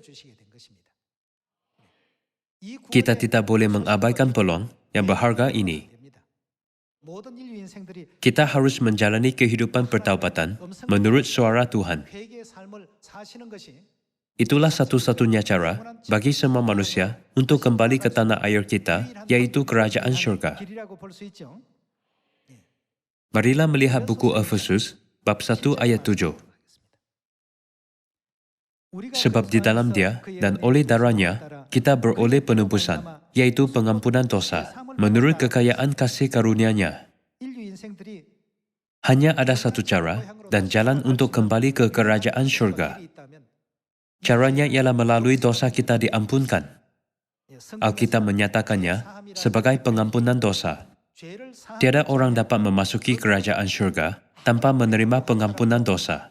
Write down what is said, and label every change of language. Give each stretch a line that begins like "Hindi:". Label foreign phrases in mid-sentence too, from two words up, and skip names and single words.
Malay: Kita tidak boleh mengabaikan peluang yang berharga ini. Kita harus menjalani kehidupan pertaubatan menurut suara Tuhan. Itulah satu-satunya cara bagi semua manusia untuk kembali ke tanah air kita, yaitu kerajaan syurga.
Korean: 길이라고 볼 수 있죠.
Malay: Marilah melihat buku Efesus, bab 1 ayat 7. Sebab di dalam Dia dan oleh darahnya, kita beroleh penebusan, yaitu pengampunan dosa, menurut kekayaan kasih karunia-Nya.
Korean: 인류 인생들이
Malay: Hanya ada satu cara dan jalan untuk kembali ke kerajaan syurga. Caranya ialah melalui dosa kita diampunkan. Alkitab menyatakannya sebagai pengampunan dosa. Tiada orang dapat memasuki kerajaan syurga tanpa menerima pengampunan dosa.